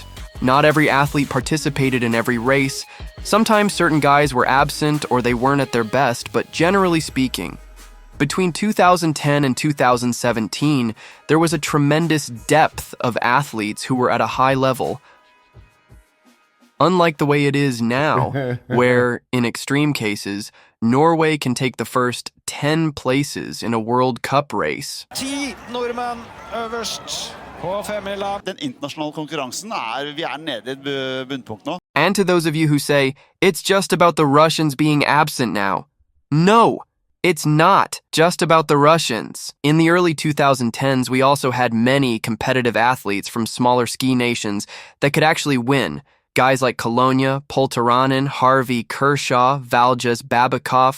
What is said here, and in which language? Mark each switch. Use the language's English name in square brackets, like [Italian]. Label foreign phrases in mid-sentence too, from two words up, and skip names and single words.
[English] Not every athlete participated in every race. Sometimes certain guys were absent or they weren't at their best, but generally speaking, between 2010 and 2017, there was a tremendous depth of athletes who were at a high level. Unlike the way it is now, where, in extreme cases, Norway can take the first 10 places in a World Cup race. [Norwegian] 10 nordmenn øverst på femmila. Den internasjonale konkurransen vi nede I et bunnpunkt nå. [English] And to those of you who say, it's just about the Russians being absent now. No, it's not just about the Russians. In the early 2010s, we also had many competitive athletes from smaller ski nations that could actually win. Guys like Colonia, Polteranen, Harvey, Kershaw, Valjas, Babakov.